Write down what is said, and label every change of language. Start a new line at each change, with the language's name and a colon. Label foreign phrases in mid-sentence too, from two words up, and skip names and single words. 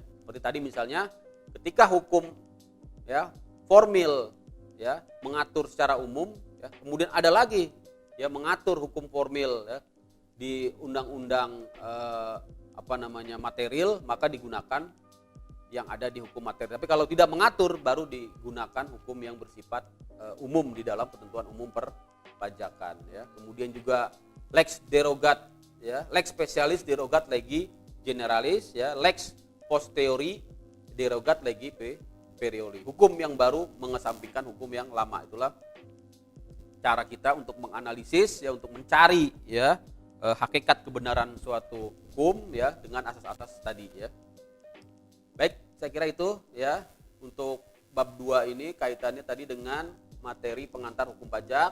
Indonesian: Seperti tadi misalnya ketika hukum ya formil ya mengatur secara umum ya, kemudian ada lagi ya mengatur hukum formil ya di undang-undang material, maka digunakan yang ada di hukum materi. Tapi kalau tidak mengatur baru digunakan hukum yang bersifat umum di dalam ketentuan umum perpajakan ya. Kemudian juga
Latin: lex derogat ya, lex specialis derogat legi generalis ya, lex posteriori derogat legi perioli.
Indonesian: Hukum yang baru mengesampingkan hukum yang lama. Itulah cara kita untuk menganalisis ya, untuk mencari ya hakikat kebenaran suatu hukum ya dengan asas-asas tadi ya. Baik, saya kira itu ya untuk bab 2 ini kaitannya tadi dengan materi pengantar hukum pajak.